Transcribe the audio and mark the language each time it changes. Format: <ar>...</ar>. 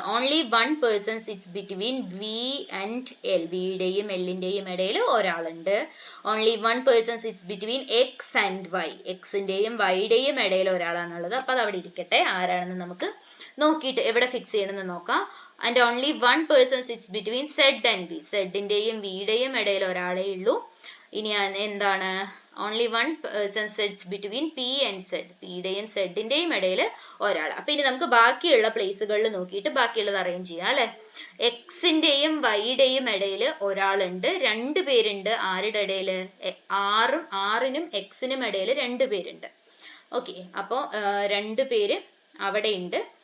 <en>Only 1 person sits between V and L.</en> <ml>വിയുടെയും എല്ലിന്റെയും ഇടയിൽ ഒരാളുണ്ട്.</ml> <en>Only 1 person sits between X and Y.</en> <ml>എക്സിന്റെയും വൈയുടെയും ഇടയിൽ ഒരാളാണുള്ളത്. അപ്പൊ അത് അവിടെ ഇരിക്കട്ടെ. ആരാണെന്ന് നമുക്ക് നോക്കിയിട്ട് എവിടെ ഫിക്സ് ചെയ്യണമെന്ന് നോക്കാം.</ml> <en>And only 1 person sits between Z and V.</en> <ml>സെഡിന്റെയും വിയുടെയും ഇടയിൽ ഒരാളേ ഉള്ളൂ. ഇനി എന്താണ്?</ml> <en>Only 1 person sits between P and Z.</en> <ml>പിയുടെയും സെഡിന്റെയും ഇടയിൽ ഒരാൾ. അപ്പൊ ഇനി നമുക്ക് ബാക്കിയുള്ള പ്ലേസുകളിൽ നോക്കിയിട്ട് ബാക്കിയുള്ളത് അറേഞ്ച് ചെയ്യാം അല്ലെ. എക്സിന്റെയും വൈയുടെയും ഇടയിൽ ഒരാളുണ്ട്. 2 പേരുണ്ട്. ആരുടെ ഇടയിൽ? ആറിനും എക്സിനും ഇടയിൽ 2 പേരുണ്ട്. ഓക്കെ, അപ്പോ 2 പേര് അവിടെ ഉണ്ട്.</ml>